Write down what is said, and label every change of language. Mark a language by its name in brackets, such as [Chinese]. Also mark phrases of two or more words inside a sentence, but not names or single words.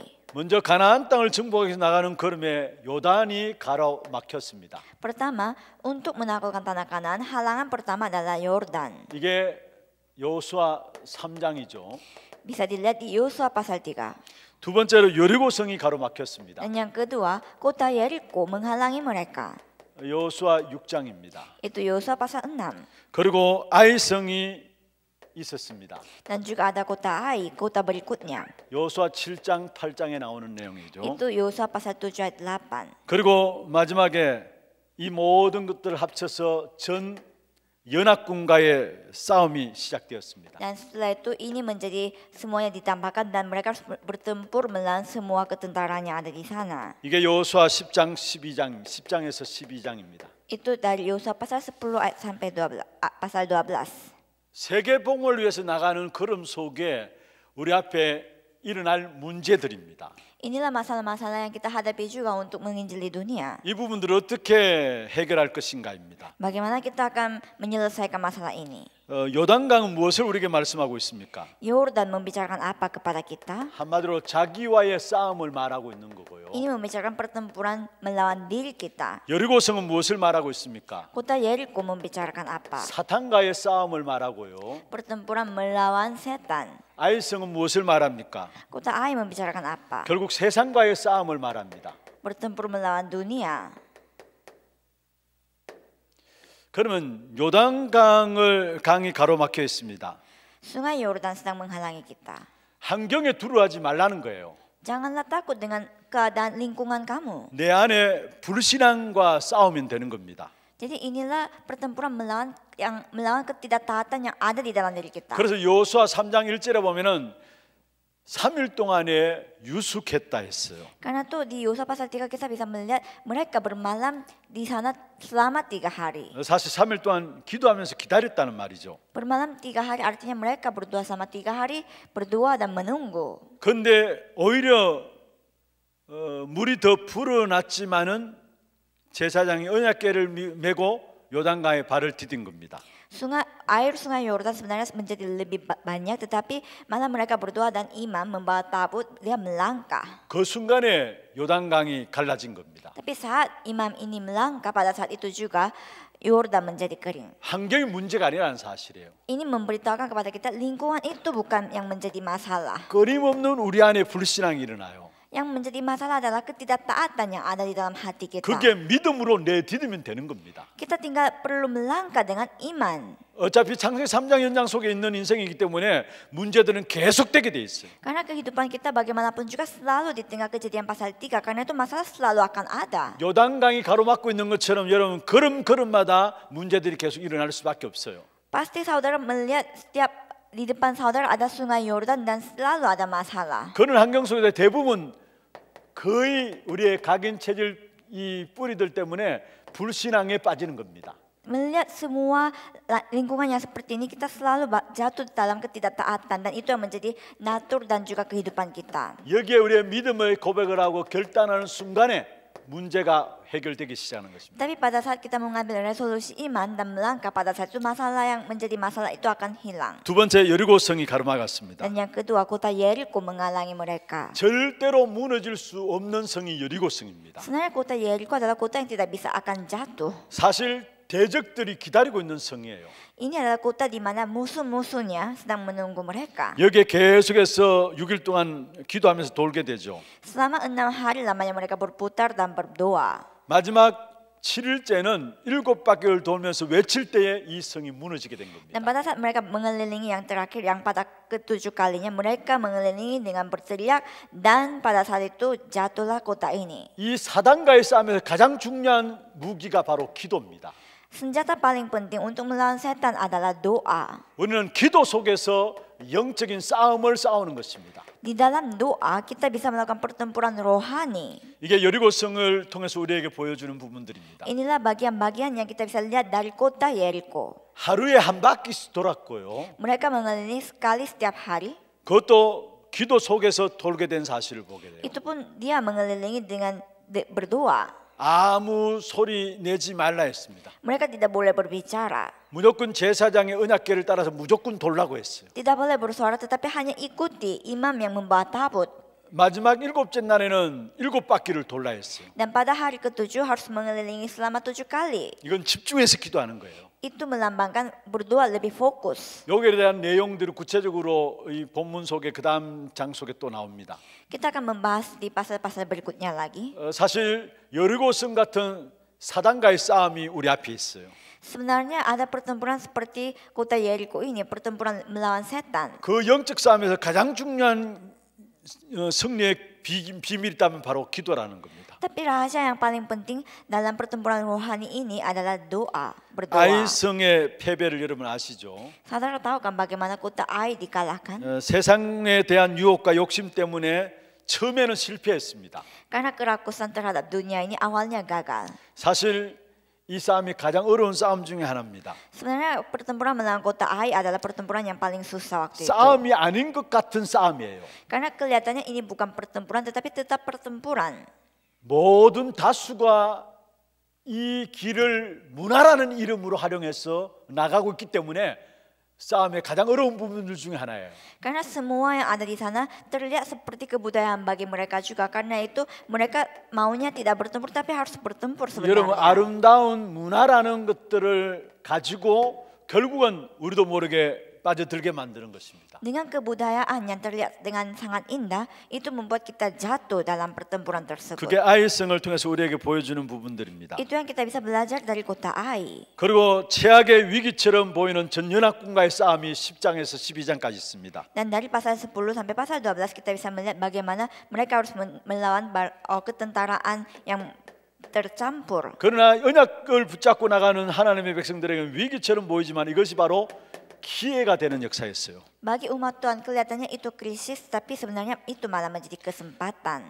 [Korean] 먼저 가나안 땅을 정복해서 나가는 걸음에 요단이 가로막혔습니다. [Indonesian] Pertama, untuk menaklukkan tanah Kanaan, halangan pertama adalah Yordan. [Korean] 이게 여호수아 3장이죠. [Indonesian] Bisa dilihat di Yosua pasal 3. [Korean] 두 번째로 여리고성이 가로막혔습니다. [Indonesian] Dan yang kedua, kota Yeriko menghalangi mereka. [Korean] 여호수아 6장입니다. [Indonesian] Itu Yosua pasal 6. [Korean] 그리고 아이성이 있었습니다. [Indonesian] Dan juga ada kota Ai, kota berikutnya. [Korean] 여호수아 7장 8장에 나오는 내용이죠. [Indonesian] Itu Yosua pasal 7 ayat 8. [Korean] 그리고 마지막에 이 모든 것들을 합쳐서 전 연합군과의 싸움이 시작되었습니다. [Indonesian] Dan setelah itu ini menjadi semuanya ditambahkan dan mereka harus bertempur melawan semua ketentaraan yang ada di sana. [Korean] 이게 여호수아 10장 12장 10장에서 12장입니다. [Indonesian] Itu dari Yosua pasal 10 ayat sampai 12, pasal 12. [Korean] 세계봉을 위해서 나가는 걸음 속에 우리 앞에 일어날 문제들입니다. [Indonesian] Inilah masalah-masalah yang kita hadapi juga untuk menginjili dunia. [Korean] 이 부분들을 어떻게 해결할 것인가입니다. [Indonesian] Bagaimana kita akan menyelesaikan masalah ini? [Korean] 요단강은 무엇을 우리에게 말씀하고 있습니까? [Indonesian] Yordan membicarakan apa kepada kita? [Korean] 한마디로 자기와의 싸움을 말하고 있는 거고요. [Indonesian] Ini membicarakan pertempuran melawan diri kita. [Korean] 여리고성은 무엇을 말하고 있습니까? [Indonesian] Kota Yeriko membicarakan apa? [Korean] 사탄과의 싸움을 말하고요. [Indonesian] Pertempuran melawan setan. [Korean] 아이성은 무엇을 말합니까? [Indonesian] Kota Ai membicarakan apa? [Korean] 결국 세상과의 싸움을 말합니다. [Indonesian] Bertempur melawan dunia. [Korean] 그러면 강이 가로막혀 있습니다. [Indonesian] Sungai Yordan sedang menghalangi kita. [Korean] 환경에 두려워하지 말라는 거예요. [Indonesian] Janganlah takut dengan keadaan lingkungan kamu. [Korean] 내 안에 불신앙과 싸우면 되는 겁니다. [Indonesian] Jadi inilah pertempuran melawan ketidaktaatan yang ada di dalam diri kita. [Korean] 그래서 여호수아 3장 1절에 보면은 3일 동안에 유숙했다 했어요. [Indonesian] Karena tuh di Yosua pasal 3 kita bisa melihat mereka bermalam di sana selama 3 hari. [Korean] 사실 3일 동안 기도하면서 기다렸다는 말이죠. [Indonesian] Bermalam 3 hari artinya mereka berdoa selama 3 hari, berdoa dan menunggu. [Korean] 그런데 오히려 물이 더 불어났지만은 제사장이 언약궤를 메고 요단강에 발을 디딘 겁니다. [Indonesian] Air sungai Yordan sebenarnya menjadi lebih banyak, tetapi malah mereka berdoa dan imam membawa tabut, dia melangkah. [Korean] 그 순간에 요단강이 갈라진 겁니다. [Indonesian] Tapi saat imam ini melangkah, pada saat itu juga Yordan menjadi kering. [Korean] 환경이 문제가 아니라는 사실이에요. [Indonesian] Ini memberitahukan kepada kita lingkungan itu bukan yang menjadi masalah. [Korean] 끊임없는 우리 안에 불신앙이 일어나요. [Indonesian] Yang menjadi masalah adalah ketidaktaatan yang ada di dalam hati kita. [Korean] 그게 믿음으로 내디디면 되는 겁니다. [Indonesian] Kita tinggal perlu melangkah dengan iman. [Korean] 어차피 창세기 3장 연장 속에 있는 인생이기 때문에 문제들은 계속되게 돼 있어요. [Indonesian] Karena kehidupan kita bagaimanapun juga selalu di tengah kejadian pasal 3. Karena itu masalah selalu akan ada. [Korean] 요단강이 가로막고 있는 것처럼 여러분 걸음걸음마다 문제들이 계속 일어날 수밖에 없어요. [Indonesian] Pasti saudara melihat setiap di depan saudara ada sungai Yordan dan selalu ada masalah. [Korean] 그런 환경 속에서 대부분 거의 우리의 각인 체질 이 뿌리들 때문에 불신앙에 빠지는 겁니다. [Indonesian] Melihat semua lingkungan yang seperti ini, kita selalu jatuh dalam ketidaktaatan dan itu yang menjadi natur dan juga kehidupan kita. [Korean] 여기에 우리의 믿음의 고백을 하고 결단하는 순간에 문제가 해결되기 시작하는 것입니다. [Indonesian] Tapi pada saat kita mengambil resolusi iman dan melangkah, pada saat itu masalah yang menjadi masalah itu akan hilang. [Korean] 두 번째 여리고성이 가로막았습니다. [Indonesian] Dan yang kedua, kota Yeriko menghalangi mereka. [Korean] 절대로 무너질 수 없는 성이 여리고성입니다. [Indonesian] Sebenarnya kota Yeriko adalah kota yang tidak bisa akan jatuh. [Korean] 사실 대적들이 기다리고 있는 성이에요. [Indonesian] Ini adalah kota di mana musuh-musuhnya sedang menunggu mereka. [Korean] 여기에 계속해서 6일 동안 기도하면서 돌게 되죠. [Indonesian] Selama 6 hari lamanya mereka berputar dan berdoa. [Korean] 마지막 7일째는 7바퀴를 돌면서 외칠 때에 이 성이 무너지게 된 겁니다. [Indonesian] Dan pada saat mereka mengelilingi yang terakhir, yang pada ke-7 kalinya, mereka mengelilingi dengan berteriak dan pada saat itu jatuhlah kota ini. [Korean] 이 사단과의 싸움에서 가장 중요한 무기가 바로 기도입니다. [Indonesian] Senjata paling penting untuk melawan setan adalah doa. [Korean] 우리는 기도 속에서 영적인 싸움을 싸우는 것입니다. [Indonesian] Di dalam doa kita bisa melakukan pertempuran rohani. [Korean] 이게 여리고성을 통해서 우리에게 보여주는 부분들입니다. [Indonesian] Inilah bagian-bagian yang kita bisa lihat dari kota Yeriko. [Korean] 하루에 한 바퀴씩 돌았고요. [Indonesian] Mereka mengelilingi sekali setiap hari. [Korean] 그것도 기도 속에서 돌게 된 사실을 보게 돼요. [Indonesian] Itu pun dia mengelilingi dengan berdoa. [Korean] 아무 소리 내지 말라 했습니다. [Indonesian] Mereka tidak boleh berbicara. [Korean] 무조건 제사장의 언약궤를 따라서 무조건 돌라고 했어요. [Indonesian] Tidak boleh bersuara, tetapi hanya ikuti imam yang membawa tabut. [Korean] 마지막 7째 날에는 7바퀴를 돌라 했어요. [Indonesian] Dan pada hari ke-7 harus mengelilingi selama 7 kali. [Korean] 이건 집중해서 기도하는 거예요. [Indonesian] Itu melambangkan berdoa lebih fokus. [Korean] 여기에 대한 내용들이 구체적으로 이 본문 속에 그 다음 장 속에 또 나옵니다. [Indonesian] Kita akan membahas di pasal-pasal berikutnya lagi. [Korean] 사실 여리고성 같은 사단과의 싸움이 우리 앞에 있어요. [Indonesian] Sebenarnya ada pertempuran seperti kota Yeriko ini, pertempuran melawan setan. [Korean] 그 영적 싸움에서 가장 중요한 승리의 비밀이 있다면 바로 기도라는 겁니다. [Indonesian] Tapi rahasia yang paling penting dalam pertempuran rohani ini adalah doa, berdoa. [Korean] 아이성의 패배를 여러분 아시죠? [Indonesian] Saudara tahu kan bagaimana kota Ai dikalahkan? [Korean] 세상에 대한 유혹과 욕심 때문에 처음에는 실패했습니다. [Indonesian] Karena kerakusan terhadap dunia ini awalnya gagal. [Korean] 사실 이 싸움이 가장 어려운 싸움 중에 하나입니다. [Indonesian] Sebenarnya pertempuran melawan kota Ai adalah pertempuran yang paling susah waktu itu. [Korean] 싸움이 아닌 것 같은 싸움이에요. [Indonesian] Karena kelihatannya ini bukan pertempuran tetapi tetap pertempuran. [Korean] 모든 다수가 이 길을 문화라는 이름으로 활용해서 나가고 있기 때문에 싸움의 가장 어려운 부분들 중에 하나예요. [Indonesian] Karena semua yang ada di sana terlihat seperti kebudayaan bagi mereka juga. Karena itu mereka maunya tidak bertempur tapi harus bertempur 여러분 sebenarnya. [Korean] 아름다운 문화라는 것들을 가지고 결국은 우리도 모르게 빠져들게 만드는 것입니다. [Indonesian] Dengan kebudayaan yang terlihat dengan sangat indah, itu membuat kita jatuh dalam pertempuran tersebut. [Korean] 그게 아이성을 통해서 우리에게 보여주는 부분들입니다. [Indonesian] Itu yang kita bisa belajar dari kota Ai. [Korean] 그리고 최악의 위기처럼 보이는 전연합군과의 싸움이 10장에서 12장까지 있습니다. [Indonesian] Dan dari pasal 10 sampai pasal 12 kita bisa melihat bagaimana mereka harus melawan ketentaraan yang tercampur. [Korean] 그러나 언약을 붙잡고 나가는 하나님의 백성들에게는 위기처럼 보이지만 이것이 바로 기회가 되는 역사였어요. [Indonesian] Bagi umat Tuhan kelihatannya itu krisis, tapi sebenarnya itu malah menjadi kesempatan.